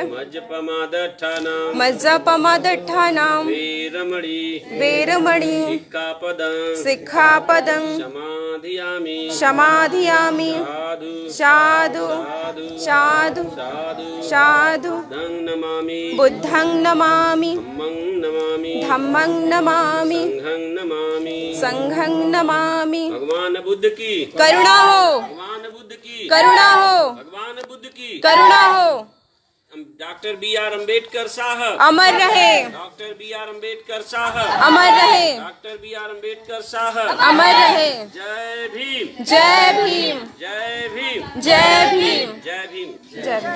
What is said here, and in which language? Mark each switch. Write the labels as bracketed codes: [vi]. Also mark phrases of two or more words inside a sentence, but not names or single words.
[pi] मज्जपमादट्ठानां वीरमणि सिक्खापदं समाधियामि साधु बुद्धं नमामि धम्मं नमामि संघं नमामि। [hi] भगवान बुद्ध की करुणा हो, भगवान बुद्ध की करुणा हो, भगवान बुद्ध की करुणा हो। डॉक्टर B.R. अम्बेडकर साहब अमर रहे, डॉक्टर B.R. अम्बेडकर साहब अमर रहे, डॉक्टर B.R. अम्बेडकर साहब अमर रहे। जय भीम, जय भीम, जय भीम, जय भीम, जय भीम, जय भीम।